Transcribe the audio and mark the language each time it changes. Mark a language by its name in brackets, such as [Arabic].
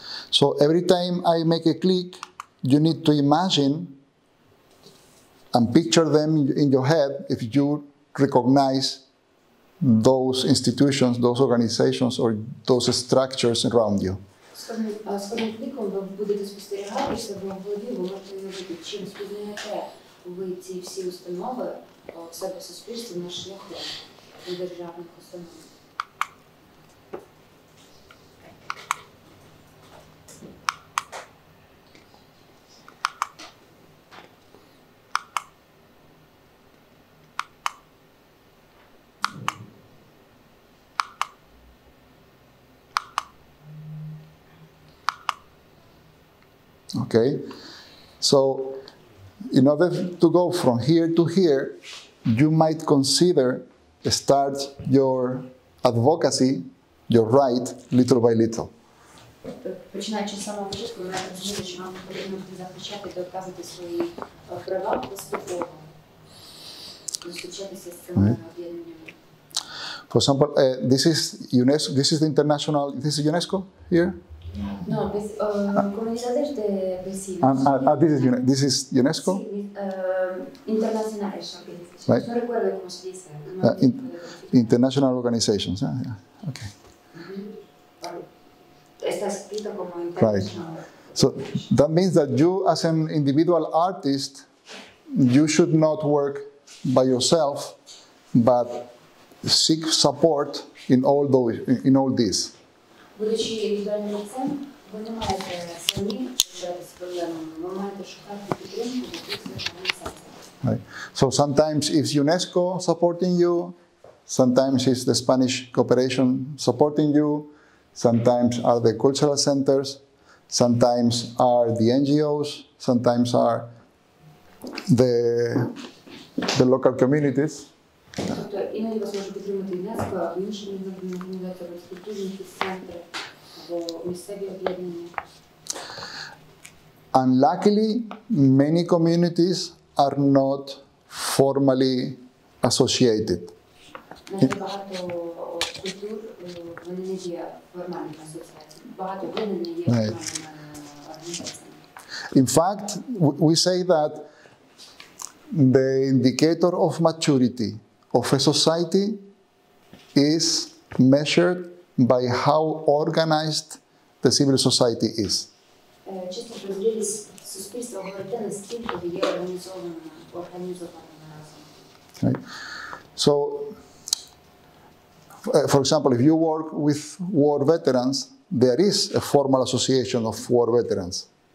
[English] So every time I make a click, you need to imagine and picture them in your head if you recognize those institutions, those organizations, or those structures around you. [Ukrainian] З кожним кліком ви будете спостерігати себе в голові, ви можете уявити, чим спізнаєте ви ці всі установи в себе в суспільстві на шляху. у державних установ. [English] Okay, so in order to go from here to here, you might consider start your advocacy, your right, little by little. [Ukrainian] Починаючи з самого початку, ми розуміли, що нам потрібно захищати та доказувати свої права поступово, зустрічатися з цими об'єднаннями. [English] For example, this is UNESCO. This is the international. This is UNESCO here. [Spanish] No, comunidades de vecinos. [English] This is UNESCO. [Spanish] Internacionales organizaciones. [English] Right. [Spanish] No recuerdo cómo se dice. [English] International organizations. Yeah. Okay. [Spanish] Está escrito como international. [English] So that means that you, as an individual artist, you should not work by yourself, but seek support in all this. [Ukrainian] Будучи індивідуальним митцем, ви не маєте самі вирішувати проблему, ви маєте шукати підтримку від інших організацій. [English] Right. So sometimes it's UNESCO supporting you, sometimes it's the Spanish cooperation supporting you, sometimes are the cultural centers, sometimes are the NGOs, sometimes are the local communities. [Ukrainian] Тобто іноді вас може підтримати ЮНЕСКО, або інші міжнародні організації, або культурні якісь центри, або місцеві об'єднання. [English] Unluckily, many communities are not formally associated. [Ukrainian] Навіть багато культур, вони не є формальними асоціаціями. Багато об'єднань не є формальними організаціями. [English] In fact, we say that the indicator of maturity of a society is measured by how organized the civil society is. [Ukrainian] Чисто про зрілість суспільства говорити, наскільки є організованим разом. [English] Right? So, for example, if you work with war veterans, there is a formal association of war veterans.